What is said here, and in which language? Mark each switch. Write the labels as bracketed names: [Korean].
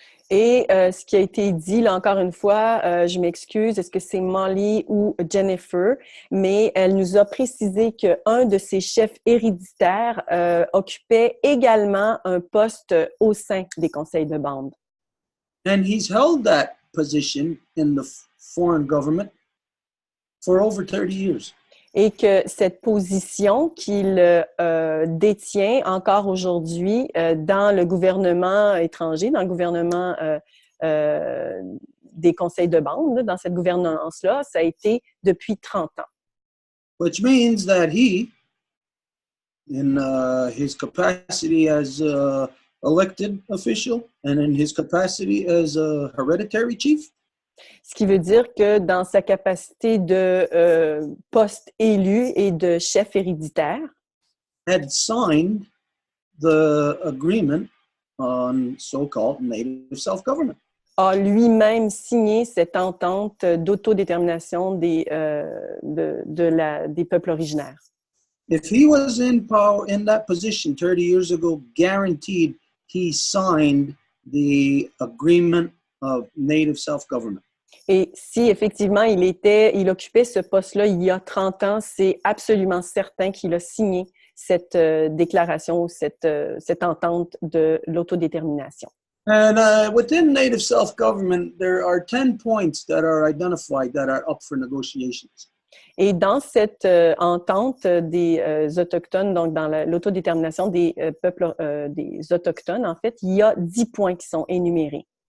[French] Et ce qui a été dit, là encore une fois, je m'excuse, est-ce que c'est Molly ou Jennifer, mais elle nous a précisé qu'un de ses chefs héréditaires occupait également un poste au sein des conseils de bande. [English] And he's held that position in the foreign government for over 30 years. [French] Et que cette position qu'il détient encore aujourd'hui dans le gouvernement étranger, dans le gouvernement des conseils de bande, dans cette gouvernance-là, ça a été depuis 30 ans. [English] Which means that he, in his capacity as an elected official and in his capacity as a hereditary chief, [French] ce qui veut dire que dans sa capacité de poste élu et de chef héréditaire, [English] had signed the agreement on so-called native self-government. [French] A lui-même signé cette entente d'autodétermination des peuples originaires. [English] If he was in power in that position 30 years ago, guaranteed he signed the agreement of native self-government. [French] Et si effectivement il occupait ce poste-là il y a 30 ans, c'est absolument certain qu'il a signé cette déclaration, cette entente de l'autodétermination. [English] And within native self-government, there are 10 points that are identified that are up for negotiations. [French] Et dans cette entente des Autochtones, donc dans l'autodétermination des peuples des Autochtones, en fait, il y a 10 points qui sont énumérés.